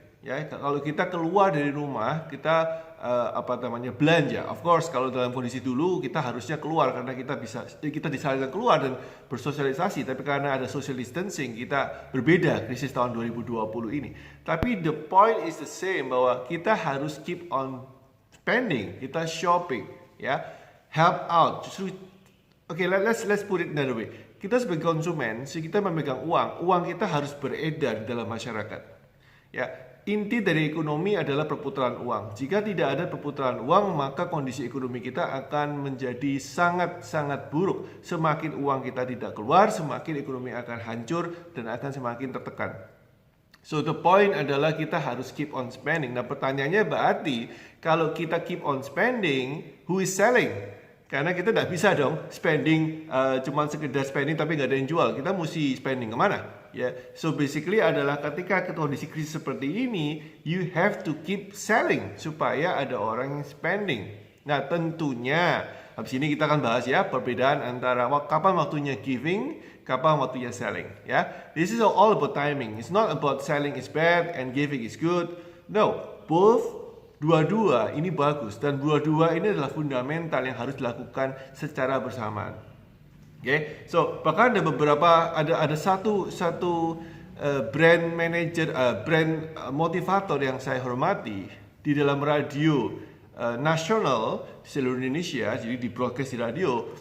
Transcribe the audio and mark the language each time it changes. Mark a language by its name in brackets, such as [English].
[Indonesian] Ya, kalau kita keluar dari rumah, kita belanja. [English] Of course, [Indonesian] kalau dalam kondisi dulu kita harusnya keluar karena kita disarankan keluar dan bersosialisasi. Tapi karena ada social distancing, kita berbeda krisis tahun 2020 ini. [English] Tapi the point is the same, [Indonesian] bahwa kita harus [English] keep on spending, kita shopping, ya, help out. Justru, let's put it another way. [Indonesian] Kita sebagai konsumen, kita memegang uang kita harus beredar di dalam masyarakat. Ya, inti dari ekonomi adalah perputaran uang. Jika tidak ada perputaran uang, maka kondisi ekonomi kita akan menjadi sangat-sangat buruk. Semakin uang kita tidak keluar, semakin ekonomi akan hancur dan akan semakin tertekan. [English] So the point [Indonesian] adalah kita harus [English] keep on spending. [Indonesian] Nah, pertanyaannya berarti kalau kita [English] keep on spending, who is selling? [Indonesian] Karena kita tidak bisa dong spending, cuma sekedar spending tapi nggak ada yang jual. Kita mesti spending kemana? Ya, [English] so basically [Indonesian] adalah ketika kondisi krisis seperti ini, [English] you have to keep selling [Indonesian] supaya ada orang yang spending. Nah, tentunya habis ini kita akan bahas ya perbedaan antara kapan waktunya giving, kapan waktunya selling. [English] Ya, this is all about timing. It's not about selling is bad and giving is good. No, both. [Indonesian] Dua-dua ini bagus dan dua-dua ini adalah fundamental yang harus dilakukan secara bersamaan. [English] Okay? So [Indonesian] bahkan ada satu brand manager, brand motivator yang saya hormati di dalam radio nasional seluruh Indonesia, jadi di broadcast di radio.